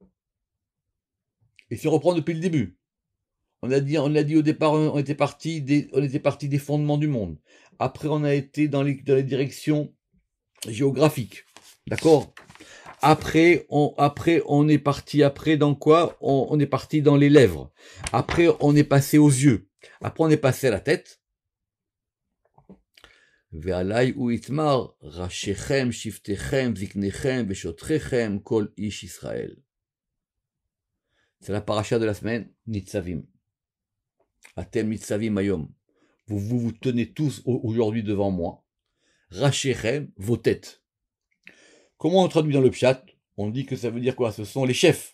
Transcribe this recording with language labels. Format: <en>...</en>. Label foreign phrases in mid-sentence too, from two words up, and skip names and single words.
<fr>Et si on reprend depuis le début, on a dit au départ, on était parti des fondements du monde. Après, on a été dans les directions géographiques. D'accord? Après, on est parti dans quoi? On est parti dans les lèvres. Après, on est passé aux yeux. Après, on est passé à la tête.</fr> <he>ועליו נאמר, ראשיכם, שבטיכם, זקניכם, ושטריכם, כל איש ישראל.</he> <fr>C'est la paracha de la semaine, Nitzavim.</fr> <he>אתם נצבים היום.</he> <fr>Vous tenez tous aujourd'hui devant moi. Rashechem, vos têtes. Comment on traduit dans le pshat? On dit que ça veut dire quoi? Ce sont les chefs.</fr>